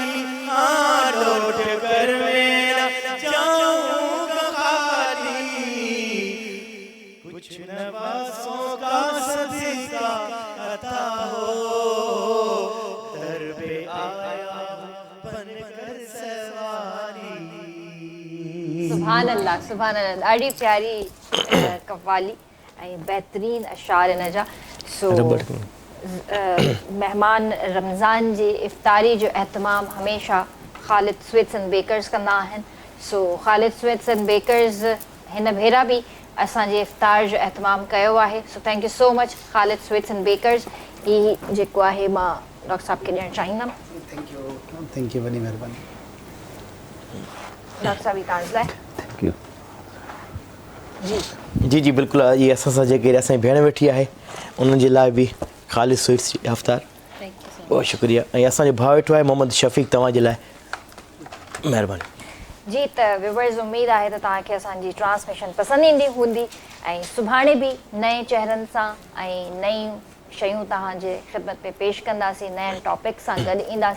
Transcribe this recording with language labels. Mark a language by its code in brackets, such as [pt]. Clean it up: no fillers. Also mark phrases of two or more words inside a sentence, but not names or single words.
[ur] ہاں، لوٹ کر میں نہ جاؤں گا خالی. کچھ نواسوں کا صدقہ عطا ہو، در پے آیا بن کر سواری. [ar] سبحان الله، سبحان الله. [sd] ॾाढी प्यारी कव्वाली ऐं बहितरीन अशार इन जा। सो महिमान रमज़ान जी इफ़्तारी जो एहतमाम हमेशह ख़ालिद स्वीट्स एंड बेकर्स कंदा आहिनि। सो ख़ालिद स्वीट्स एंड बेकर्स हिन भेरा बि असांजे इफ़्तार जो एहतमाम कयो आहे। [en] So thank you so much Khalid Sweets and Bakers. [sd] ही जेको आहे मां डॉक्टर साहब खे ॾियणु चाहींदमि। [en] thank you, [sd] वॾी महिरबानी। डॉक्टर साहब, तव्हां लाइ [en] Thank you. [sd] जी जी बिल्कुलु। इहे असां सां जेके असांजी भेण वेठी आहे उन्हनि जे लाइ बि ख़ालिद स्वीट्स जी इफ़्तार। [ur] بہت شکریہ. [sd] ऐं असांजो भाउ वेठो आहे मोहम्मद शफ़ीक़, तव्हांजे लाइ महिरबानी। जी, त व्यूवर्स, उमेदु आहे त तव्हांखे असांजी ट्रांसमिशन पसंदि ईंदी हूंदी ऐं सुभाणे बि नए चहिरनि सां ऐं नयूं शयूं तव्हांजे ख़िदमत में पेश कंदासीं, नयनि टॉपिक सां गॾु ईंदासीं।